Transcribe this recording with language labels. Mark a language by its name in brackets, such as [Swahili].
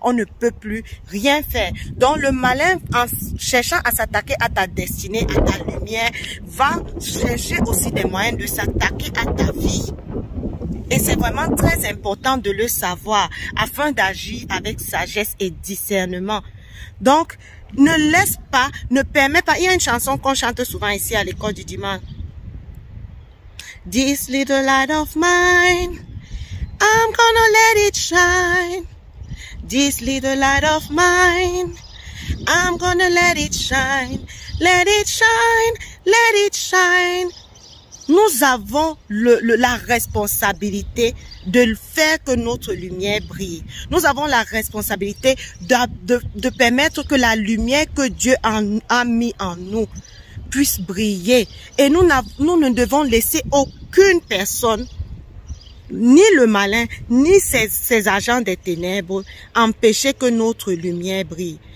[French] On ne peut plus rien faire. Donc le malin, en cherchant à s'attaquer à ta destinée, à ta lumière, va chercher aussi des moyens de s'attaquer à ta vie. Et c'est vraiment très important de le savoir afin d'agir avec sagesse et discernement. Donc, ne laisse pas, ne permets pas. Il y a une chanson qu'on chante souvent ici à l'école du dimanche. [English] This little light of mine, I'm gonna let it shine. This little light of mine, I'm gonna let it shine. Let it shine, let it shine. [French] Nous avons la responsabilité de faire que notre lumière brille. Nous avons la responsabilité de permettre que la lumière que Dieu a mis en nous puisse briller. Et nous ne devons laisser aucune personne, ni le malin, ni ses agents des ténèbres, empêcher que notre lumière brille.